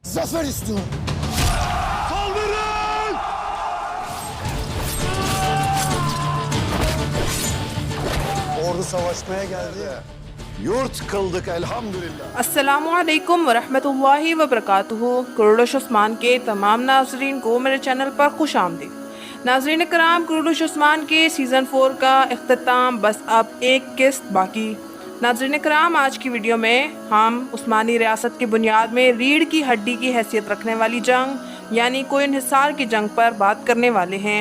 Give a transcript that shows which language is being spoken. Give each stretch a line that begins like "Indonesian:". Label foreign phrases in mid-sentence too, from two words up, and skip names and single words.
Turkish: Zafer istiyorum. Saldırın! Ordu savaşmaya geldi. Yurt kıldık elhamdülillah.
Arabic: السلام عليكم ورحمة الله وبركاته.
Hindi: कुरुश उस्मान के तमाम नाजरीन को मेरे चैनल पर खुश आमदीद। नाजरीन कराम, कुरुश उस्मान के सीज़न 4 का इख्तिताम बस अब एक किस्त बाकी। नाजरीन कराम, आज की वीडियो में हम उस्मानी रियासत की बुनियाद में रीढ़ की हड्डी की हैसियत रखने वाली जंग यानी कोइन हिसार की जंग पर बात करने वाले हैं।